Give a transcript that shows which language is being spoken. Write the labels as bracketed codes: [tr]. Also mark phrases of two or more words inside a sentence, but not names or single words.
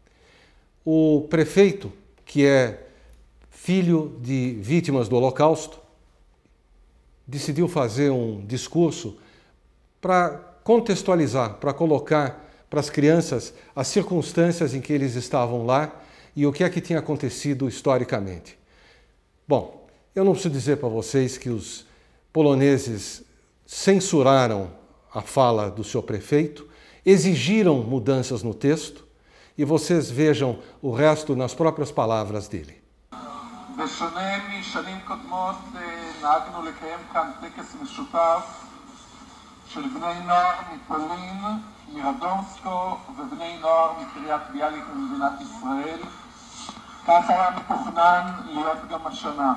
[pt] O prefeito, que é filho de vítimas do Holocausto, decidiu fazer um discurso para contextualizar, para colocar para as crianças as circunstâncias em que eles estavam lá e o que é que tinha acontecido historicamente. Bom, eu não preciso dizer para vocês que os poloneses censuraram a fala do seu prefeito, exigiram mudanças no texto e vocês vejam o resto nas próprias palavras dele. [he] בשונה משנים קודמות נהגנו לקיים כאן טקס משותף של בני נוער מפולין, מרדומסקו ובני נוער מקריית ביאליק במדינת ישראל. כך היה מתוכנן להיות גם השנה.